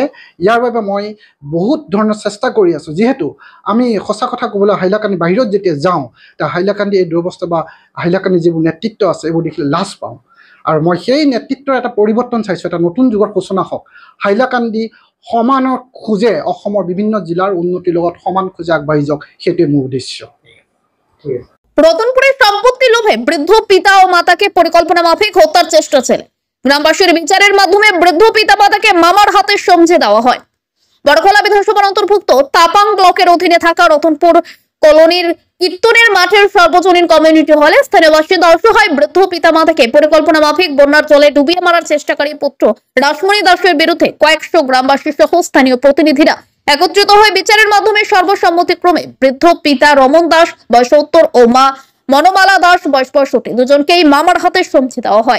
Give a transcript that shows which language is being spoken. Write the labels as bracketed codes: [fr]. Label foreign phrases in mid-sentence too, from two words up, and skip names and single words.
[as] ইয়াৰ বাবে মই বহুত ধৰণৰ চেষ্টা কৰি আছোঁ। যিহেতু আমি সঁচা কথা ক'বলৈ হাইলাকান্দি বাহিৰত যেতিয়া যাওঁ, তেতিয়া হাইলাকান্দি এই দুৰৱস্থা বা হাইলাকান্দি যিবোৰ নেতৃত্ব আছে এইবোৰ দেখিলে লাজ পাওঁ। আৰু মই সেই নেতৃত্বৰ এটা পৰিৱৰ্তন চাইছোঁ, এটা নতুন যুগৰ সূচনা হওক। হাইলাকান্দি সমানৰ খোজে অসমৰ বিভিন্ন জিলাৰ উন্নতিৰ লগত সমান খোজে আগবাঢ়ি যাওক, সেইটোৱে মোৰ উদ্দেশ্য। [bn] রতনপুরের সম্পত্তি লোভে বৃদ্ধ পিতা ও মাতাকে পরিকল্পনা মাফিক হত্যার চেষ্টা ছেলে। গ্রামবাসীর বিচারের মাধ্যমে বৃদ্ধ পিতা মাতাকে মামার হাতে সমঝে দেওয়া হয়। বড়খোলা বিধানসভার অন্তর্ভুক্ত তাপাং ব্লকের অধীনে থাকা রতনপুর কলোনির কীর্তনের মাঠের সর্বজনীন কমিউনিটি হলে স্থানীয় বাসিন্দা অসহায় বৃদ্ধ পিতা মাতাকে পরিকল্পনা মাফিক বন্যার জলে ডুবিয়ে মারার চেষ্টাকারী পুত্র রাসমণি দাসের বিরুদ্ধে কয়েকশো গ্রামবাসী সহ স্থানীয় প্রতিনিধিরা একত্রিত হয়ে বিচারের মাধ্যমে সর্বসম্মতিক্রমে বৃদ্ধ পিতা রমন দাস বয়স 70 ও মা মনোমালা দাস বয়স 65 দুজনকেই মামার হাতে সমঝে দেওয়া হয়।